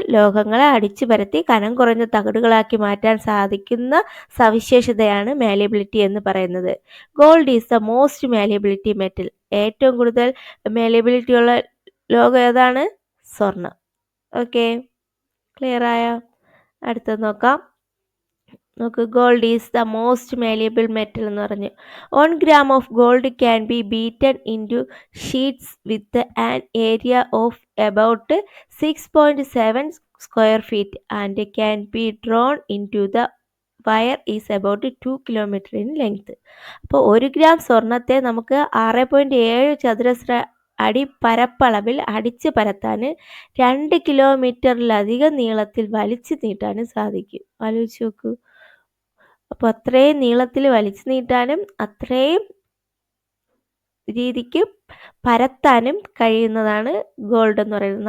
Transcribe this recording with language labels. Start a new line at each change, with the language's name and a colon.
Malayalam: ലോഹങ്ങളെ അടിച്ചു പരത്തി കനം കുറഞ്ഞ തകിടുകളാക്കി മാറ്റാൻ സാധിക്കുന്ന സവിശേഷതയാണ് മാലിയബിലിറ്റി എന്ന് പറയുന്നത്.
English: Gold is the most malleability metal.
Malayalam: ഏറ്റവും കൂടുതൽ മാലിയബിലിറ്റി ഉള്ള ലോഹം ഏതാണ്? സ്വർണം. ഓക്കെ, ക്ലിയർ ആയോ? അടുത്തത് നോക്കാം. നോക്ക്,
English: gold is the most malleable metal
Malayalam: എന്ന് പറഞ്ഞു.
English: 1 gram of gold can be beaten into sheets with an area of about 6.7 square feet and can be drawn into the wire is about 2 kilometer in length.
Malayalam: അപ്പോൾ 1 gram സ്വർണത്തെ നമുക്ക് 6.7 ചതുരശ്ര അടി പരപ്പളവിൽ അടിച്ച് പരത്താൻ 2 കിലോമീറ്ററിലധികം നീളത്തിൽ വലിച്ചു നീട്ടാനും സാധിക്കും. ആലോചിച്ച് നോക്കൂ. അപ്പോൾ അത്രയും നീളത്തിൽ വലിച്ചു നീട്ടാനും അത്രയും രീതിക്ക് പരത്താനും കഴിയുന്നതാണ് ഗോൾഡ് എന്ന് പറയുന്നത്.